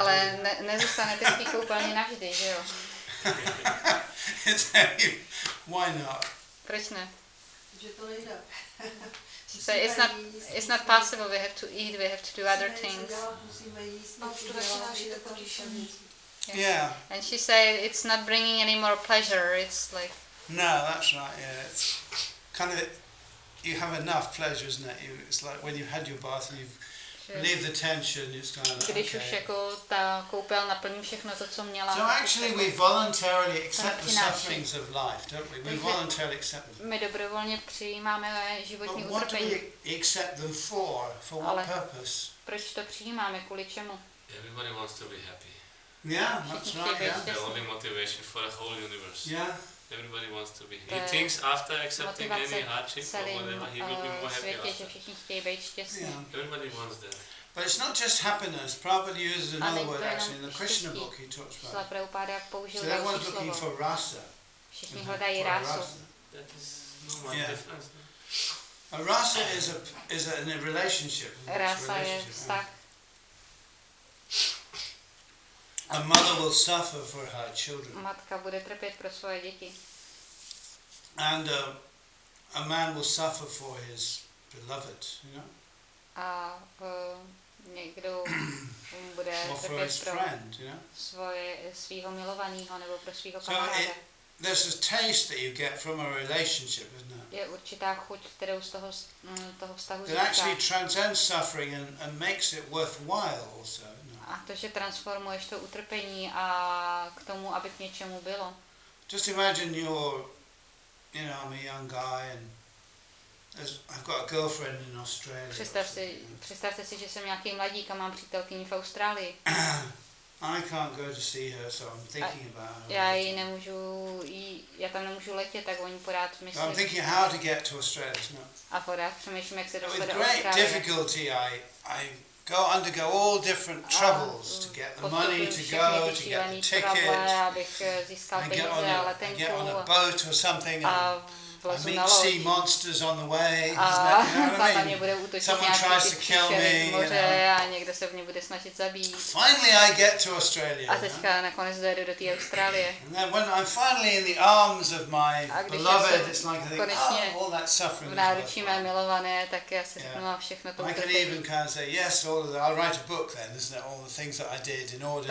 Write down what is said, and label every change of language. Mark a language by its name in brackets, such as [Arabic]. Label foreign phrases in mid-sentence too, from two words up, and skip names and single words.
[Czech] Ale nezůstanete v té koupelně navždy, že jo? [English] Why not? [Czech] Proč ne? Že to nejde. [English] So it's not possible. We have to eat. We have to do other things. Yeah. And she said it's not bringing any more pleasure. It's like. No, that's right. Yeah, it's kind of you have enough pleasure, isn't it? It's like when you've had your bath and relieve the tension, it's kind of [Czech] když už jako ta koupel naplní všechno to, co měla. [English] So actually we voluntarily accept the sufferings of life, don't we? We voluntarily accept them. [Czech] My dobrovolně přijímáme životní [English] But what do [Czech] utrpení. [English] we accept them for? For what purpose? [Czech] Proč to přijímáme? Kvůli čemu? [English] Everybody wants to be happy. Yeah, that's right, yeah. The only motivation for the whole universe. Yeah. Everybody wants to be. He thinks after accepting any hardship or whatever, he will be more happy after. Everybody wants that. But it's not just happiness. Prabhupada uses another word actually in the Krishna book. He talks about it. So everyone's looking for rasa. [Czech] Všichni hledají rásu. [English] That is no difference. A rasa is in a relationship. [Czech] Rása je vztah. [English] A mother will suffer for her children. [Czech] Matka bude trpět pro svoje děti. [English] And a man will suffer for his beloved, you know. [Czech] A někdo bude [English] or for [Czech] trpět [English] his [Czech] pro [English] friend, you know. [Czech] svého milovaného nebo pro svého [English] So [Czech] kamaráda. [English] there's a taste that you get from a relationship, isn't it? [Czech] Je určitá chuť, kterou z toho vztahu [English] That actually [Czech] získáš. [English] transcends suffering and makes it worthwhile also. [Czech] A to, že transformuješ to utrpení a k tomu, aby k něčemu bylo. [English] Just imagine you're, you know, I'm a young guy and I've got a girlfriend in Australia. [Czech] Představte si, že jsem nějaký mladík a mám přítelkyni v Austrálii. [English] I can't go to see her, so I'm thinking about her. [Czech] Já tam nemůžu letět, tak o ní pořád [English] So I'm [Czech] myslím. [English] thinking how to get to Australia. [Czech] A pořád přemýšlím, jak se dostat [English] With [Czech] do [English] great [Czech] Austrálie. [English] difficulty, I undergo all different troubles to get the money to go, to get the ticket. [Czech] Abych získal [English] I [Czech] peníze a letenku. [English] get on a boat or something and I meet [Czech] na [English] sea [Czech] loď. [English] monsters on the way. [Czech] A [English] Isn't it? You know [Czech] tam [English] what [Czech] na [English] I [Czech] mě [English] mean? [Czech] bude útočit [English] Someone tries [Czech] nějaký [English] to [Czech] ty [English] kill me, [Czech] příšery z [English] you know. [Czech] moře a někdo se v mě bude snažit zabít. [English] Finally I get to Australia. [Czech] A teďka nakonec dojedu do té Austrálie. [English] And then when I'm finally in the arms of my [Czech] A když [English] beloved, [Czech] jsem [English] it's like I think, [Czech] konečně [English] all that suffering [Czech] v [English] is [Czech] náručí mé [English] worthwhile. [Czech] milované, tak já si řeknu, a všechno to [English] I can [Czech] utrpení. [English] even kind of say, yes, all of that. I'll write a book then, isn't it? All the things that I did in order